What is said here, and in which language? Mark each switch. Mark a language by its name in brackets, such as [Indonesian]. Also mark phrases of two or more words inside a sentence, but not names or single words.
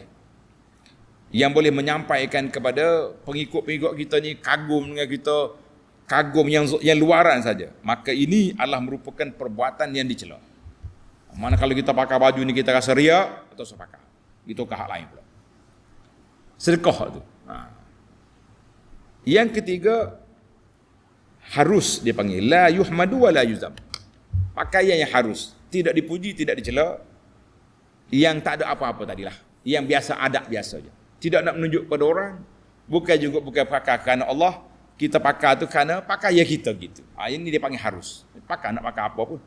[Malay] Yang boleh menyampaikan kepada pengikut-pengikut kita ni kagum dengan kita, kagum yang luaran saja, maka ini adalah merupakan perbuatan yang dicela. Mana kalau kita pakai baju ni kita rasa riak atau sepakat. Itu ke hak lain pula. Sedekah tu. Yang ketiga, harus dia panggil [Arabic] لا يحمد ولا يذم. [Malay] Pakaian yang harus, tidak dipuji, tidak dicela. Yang tak ada apa-apa tadilah. Yang biasa, adab biasa je. Tidak nak menunjuk pada orang, bukan pakai kerana Allah. Kita pakai tu kerana pakaian kita gitu. Ini dia panggil harus. Pakai nak pakai apa pun.